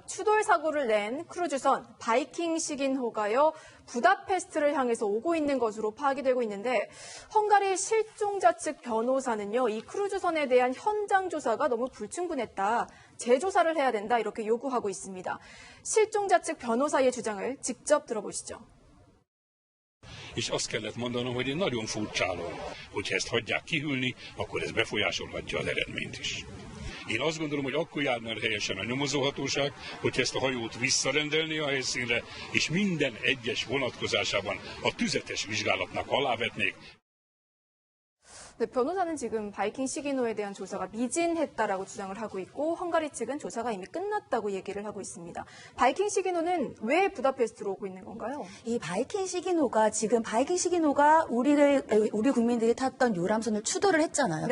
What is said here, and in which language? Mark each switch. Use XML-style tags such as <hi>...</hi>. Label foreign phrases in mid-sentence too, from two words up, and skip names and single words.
<ko>추돌 사고를 낸 크루즈선 바이킹 시긴호가요, 부다페스트를 향해서 오고 있는 것으로 파악이 되고 있는데 헝가리 실종자 측 변호사는요, 이 크루즈선에 대한 현장 조사가 너무 불충분했다. 재조사를 해야 된다. i렇게 요구하고 있습니다. 실종자 측 변호사의 주장을 직접 들어보시죠.</ko> <hu>És azt kellett mondanom, hogy én nagyon furcsálom, hogyha ezt hagyják kihűlni, akkor ez befolyásolhatja az eredményt is. Én azt gondolom, hogy akkor járna el helyesen a nyomozóhatóság, hogyha ezt a hajót visszarendelné a helyszínre, és minden egyes vonatkozásában a tüzetes vizsgálatnak alávetnék.</hu> <ko>네, 변호사는 지금 바이킹 시기노에 대한 조사가 미진했다라고 주장을 하고 있고 헝가리 측은 조사가 이미 끝났다고 얘기를 하고 있습니다. 바이킹 시기노는 왜 부다페스트로 오고 있는 건가요? 이 바이킹 시기노가 우리 국민들이 탔던 요람선을 추돌을 했잖아요.</ko>